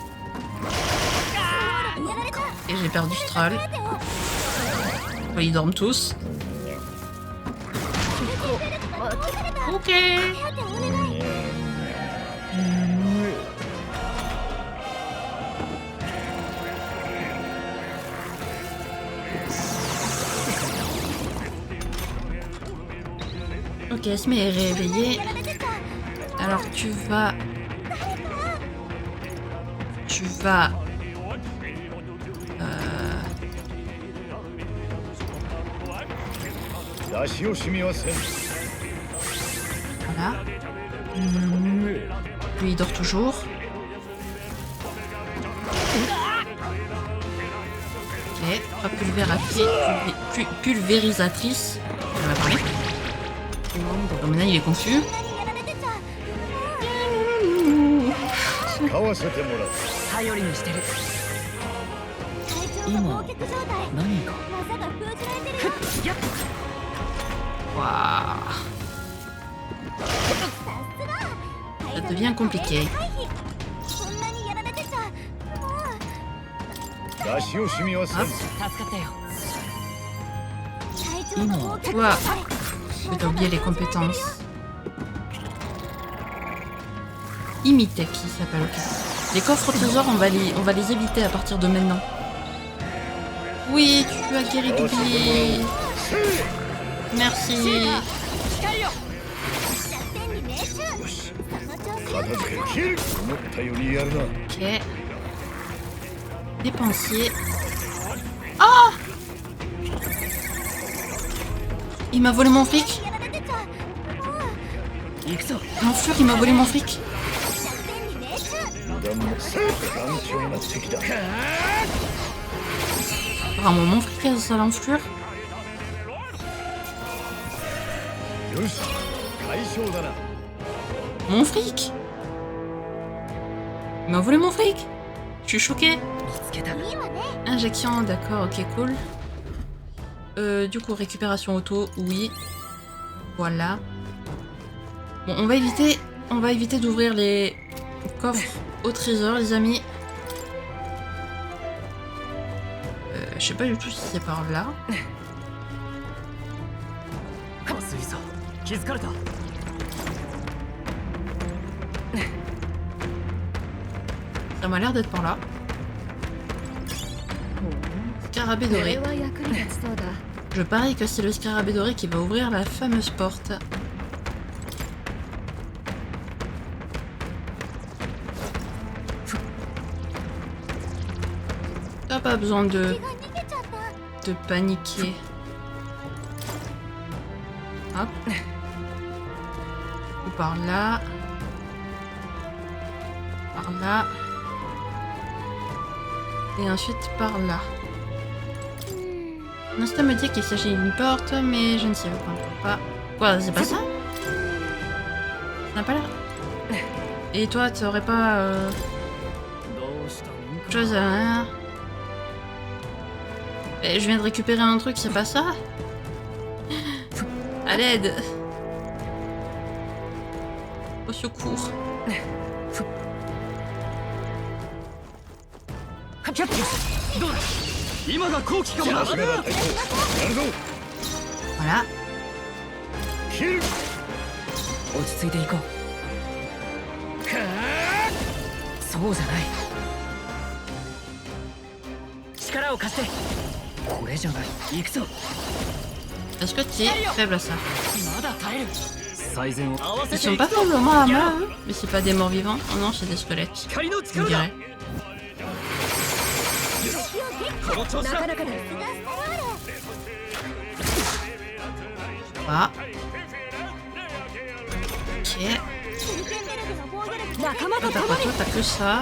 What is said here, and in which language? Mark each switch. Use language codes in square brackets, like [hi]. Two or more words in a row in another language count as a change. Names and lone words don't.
[fr] Et j'ai perdu stroll. Ils dorment tous. Ok. Ok, Esme est réveillée. Alors tu vas... [ja] 出し惜しみはせん。 [fr] Voilà. Lui il dort toujours. Ok, pulvérisatrice. On va parler. Donc maintenant il est confus. [ja] 使わせてもらう。頼りにしてる体調が凍結状態。何か技が封じられてるよ。やっ [fr] Waouh. Ça devient compliqué. [ja] こんなにやられてちゃもう出し惜しみはせん。助かったよ体調が凍結状 [fr] Ouah. [ja] 態。 [fr] J'ai oublié les compétences. Imitech, qui s'appelle. Ok. Les coffres au trésor, on va les éviter à partir de maintenant. Oui, tu as guéri d'oublier. Merci. [ja] 近いよ弱点に命中。よし、その調子片付ける。切る。思ったよりやるな。 [fr] Ok. Dépensier. Ah! Il m'a volé mon fric. [ja] やられてちゃもう行くぞ [fr] L'enflure, il m'a volé mon fric. [ja] 弱点に命中。油断も頑強な敵だ。 [fr] Vraiment mon fric, ça l'enflure. [ja] よし、解消だな。 [fr] Mon fric? Il m'a volé mon fric. Je suis choquée. [ja] 見つけたいいわね。 [fr] Injection, d'accord, ok, cool. Du coup, récupération auto, oui. Voilà. Bon, on va éviter d'ouvrir les coffres au trésor, les amis. Je sais pas du tout si c'est par là. [ja] かすいぞ気づかれた [fr] Ça m'a l'air d'être par là. Scarabée [ja] こ [fr] doré. [ja] れは役に立ちそうだ [fr] Je parie que c'est le scarabée doré qui va ouvrir la fameuse porte. T'as pas besoin de [ja] 血が逃げちゃった [fr] paniquer. Hop. Ou par là. Par là. Et ensuite par là. L'instinct me dit qu'il s'agit d'une porte, mais je ne sais pas. Quoi, c'est pas ça? Ça n'a pas l'air. Et toi, tu aurais pas [ja] どうしたもんか [fr] autre chose à... Et je viens de récupérer un truc, c'est pas ça? À l'aide! Au secours. [ja] どうだ今が好機かもなさすがだ隊長やるぞ [fr] Voilà. [ja] キル落ち着いていこうそうじゃない力を貸してこれじゃない行くぞ [fr] Est-ce que tu es faible à ça? [ja] まだ耐える最善を合わ [fr] Ils [ja] せて [fr] sont [ja] い [fr] pas [ja] くぞ [fr] faiblement à main, eux. Mais c'est pas des morts vivants. Oh non, c'est des squelettes. [ja] 光の [fr] On [ja] 力だ [fr] dirait. [ja] この調子だなかなかだ [fr] Ah. Ok. [ja] シュリケンベルグの防御力仲間 [fr] Toi, [ja] と [fr] t'as [ja] 共 [fr] quoi? [ja] に [fr] Toi, t'as que ça.